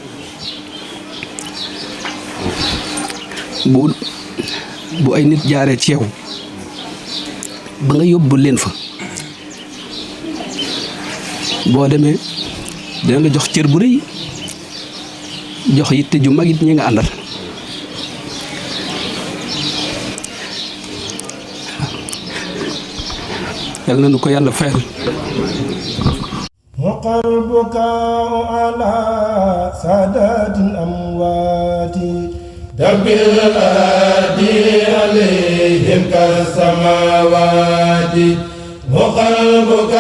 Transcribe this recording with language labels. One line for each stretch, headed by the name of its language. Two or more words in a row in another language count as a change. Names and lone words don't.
Wolof: bu ay nit jaaree ci yow ba nga yóbbu leen fa boo demee dina la jox cër bu rëy jox yitte ju mag it ñi nga àndal yal na nu ko yàlla fayal
Arabic: وقلبك على سادات الأموات دبر الأرض عليهم كالسماوات وقلبك